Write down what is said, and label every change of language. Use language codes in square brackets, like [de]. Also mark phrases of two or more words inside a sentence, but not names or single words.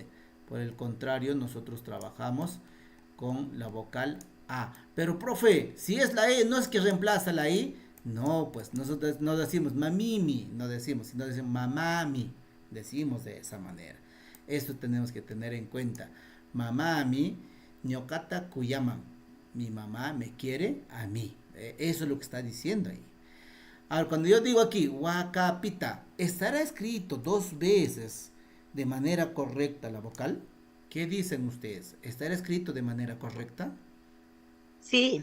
[es] Por el contrario, nosotros trabajamos con la vocal A. Pero, profe, si es la E, ¿no es que reemplaza la I? No, pues nosotros no decimos mamimi, no decimos, sino decimos mamami. Decimos de esa manera. Esto tenemos que tener en cuenta. [qu] Mamami, ñokata kuyaman. [es] Mi mamá me quiere a mí. Eso es lo que está diciendo ahí. Ahora, cuando yo digo aquí, wakapita, ¿estará escrito 2 veces de manera correcta la vocal? ¿Qué dicen ustedes? ¿Estará escrito de manera correcta? Sí.